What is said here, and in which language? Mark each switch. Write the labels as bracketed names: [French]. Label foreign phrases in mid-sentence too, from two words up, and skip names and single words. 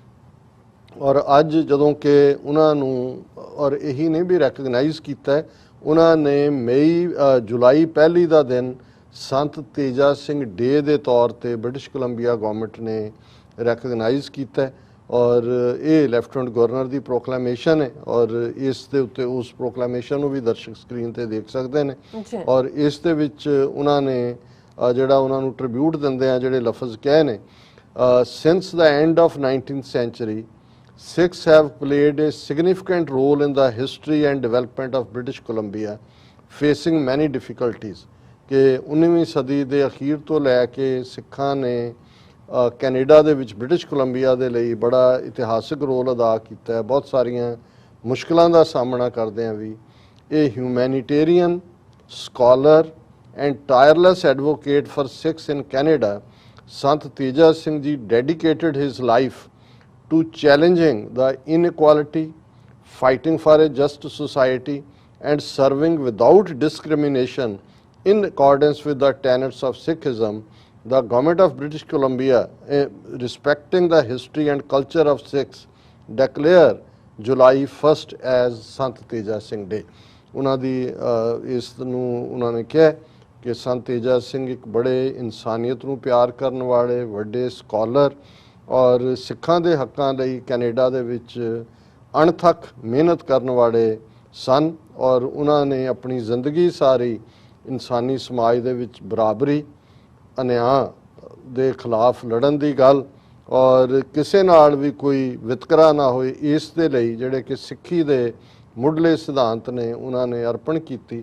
[Punjabi] ਔਰ ਅੱਜ ਜਦੋਂ ਕਿ ਉਹਨਾਂ ਨੂੰ ਔਰ ਇਹੀ ਨਹੀਂ ਵੀ ਰੈਕਗਨਾਈਜ਼ ਕੀਤਾ, ਉਹਨਾਂ ਨੇ ਜੁਲਾਈ 1 ਦਾ ਦਿਨ ਸੰਤ ਤੇਜਾ ਸਿੰਘ ਡੇ ਦੇ ਤੌਰ ਤੇ ਬ੍ਰਿਟਿਸ਼ ਕੋਲੰਬੀਆ ਗਵਰਨਮੈਂਟ ਨੇ ਰੈਕਗਨਾਈਜ਼ ਕੀਤਾ। ਔਰ ਇਹ [English] lieutenant governor [Punjabi] ਦੀ ਪ੍ਰੋਕਲੇਮੇਸ਼ਨ ਹੈ, ਔਰ ਇਸ ਦੇ ਉੱਤੇ ਉਸ ਪ੍ਰੋਕਲੇਮੇਸ਼ਨ ਨੂੰ ਵੀ ਦਰਸ਼ਕ ਸਕਰੀਨ ਤੇ ਦੇਖ ਸਕਦੇ ਨੇ। ਔਰ ਇਸ ਦੇ ਵਿੱਚ ਉਹਨਾਂ ਨੇ ਜਿਹੜਾ ਉਹਨਾਂ ਨੂੰ ਟ੍ਰਿਬਿਊਟ ਦਿੰਦੇ ਆ ਜਿਹੜੇ ਲਫ਼ਜ਼ ਕਹੇ ਨੇ, [English] since the end of 19th century Sikhs have played a significant role in the history and development of British Columbia, facing many difficulties। [Punjabi] ਕਿ 19ਵੀਂ ਸਦੀ ਦੇ ਅਖੀਰ ਤੋਂ ਲੈ ਕੇ ਸਿੱਖਾਂ ਨੇ ਕੈਨੇਡਾ ਦੇ ਵਿੱਚ ਬ੍ਰਿਟਿਸ਼ ਕੋਲੰਬੀਆ ਦੇ ਲਈ ਬੜਾ ਇਤਿਹਾਸਿਕ ਰੋਲ ਅਦਾ ਕੀਤਾ ਹੈ, ਬਹੁਤ ਸਾਰੀਆਂ ਮੁਸ਼ਕਲਾਂ ਦਾ ਸਾਹਮਣਾ ਕਰਦੇ ਆ ਵੀ। [English] ਇਹ humanitarian scholar and tireless advocate for Sikhs in Canada Sant Teja Singh ji dedicated his life to challenging the inequality, fighting for a just society, and serving without discrimination in accordance with the tenets of Sikhism. The government of British Columbia, respecting the history and culture of Sikhs, declare July 1st as Sant Teja Singh Day। [Punjabi] ਉਹਨਾਂ ਦੀ ਇਸ ਨੂੰ ਉਹਨਾਂ ਨੇ ਕਿਹਾ ਕਿ ਸੰਤ ਤੇਜਾ ਸਿੰਘ ਇੱਕ ਬੜੇ ਇਨਸਾਨੀਅਤ ਨੂੰ ਪਿਆਰ ਕਰਨ ਵਾਲੇ ਵੱਡੇ ਸਕਾਲਰ ਔਰ ਸਿੱਖਾਂ ਦੇ ਹੱਕਾਂ ਲਈ ਕੈਨੇਡਾ ਦੇ ਵਿੱਚ ਅਣਥੱਕ ਮਿਹਨਤ ਕਰਨ ਵਾਲੇ ਸਨ। ਔਰ ਉਹਨਾਂ ਨੇ ਆਪਣੀ ਜ਼ਿੰਦਗੀ ਸਾਰੀ ਇਨਸਾਨੀ ਸਮਾਜ ਦੇ ਵਿੱਚ ਬਰਾਬਰੀ, ਅਨਿਆਂ ਦੇ ਖਿਲਾਫ ਲੜਨ ਦੀ ਗੱਲ ਔਰ ਕਿਸੇ ਨਾਲ ਵੀ ਕੋਈ ਵਿਤਕਰਾ ਨਾ ਹੋਏ, ਇਸ ਦੇ ਲਈ ਜਿਹੜੇ ਕਿ ਸਿੱਖੀ ਦੇ ਮੁੱਢਲੇ ਸਿਧਾਂਤ ਨੇ ਉਹਨਾਂ ਨੇ ਅਰਪਣ ਕੀਤੀ।